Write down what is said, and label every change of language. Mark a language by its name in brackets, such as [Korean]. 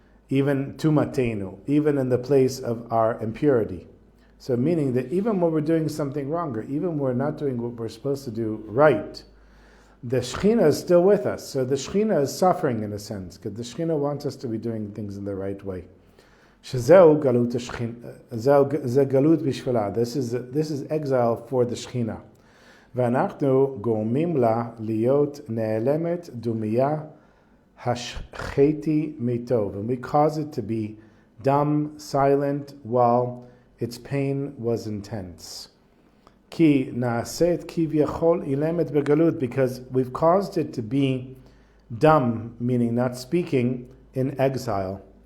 [English] Even tumatenu, even in the place of our impurity. So meaning that even when we're doing something wrong, or even when we're not doing what we're supposed to do right, the Shekhinah is still with us. So the Shekhinah is suffering in a sense, because the Shekhinah wants us to be doing things in the right way. [Hebrew] שזהו גלות השכינה, זה גלות בשבילה. [English] This is exile for the Shechina. [Hebrew] ואנחנו גורמים לה להיות נעלמת דומיה השחתי מטוב. [English] And we cause it to be dumb, silent, while its pain was intense. [Hebrew] כי נעשית כביכול אילמת בגלות, [English] because we've caused it to be dumb, meaning not speaking, in exile.